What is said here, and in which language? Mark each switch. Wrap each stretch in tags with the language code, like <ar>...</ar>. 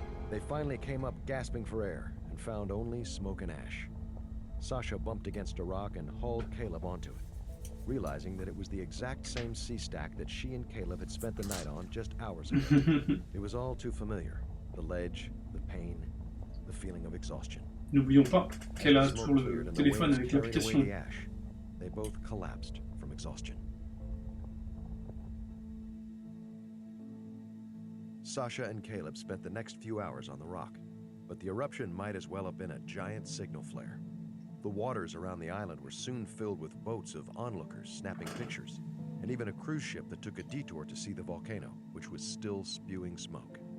<en>They finally came up gasping for air and found only smoke and ash. Sasha bumped against a rock and hauled Caleb onto it, realizing that it was the exact same sea stack that she and Caleb had spent the night on just hours ago. It was all too familiar. The ledge, the pain, the feeling of exhaustion.</en> <fr>N'oublions pas qu'elle a toujours le téléphone avec l'application.</fr> <en>They both collapsed from exhaustion. Sasha and Caleb spent the next few hours on the rock, but the eruption might as well have been a giant signal flare. The waters around the island were soon filled with boats of onlookers snapping pictures, and even a cruise ship that took a detour to see the volcano, which was still spewing smoke.</en>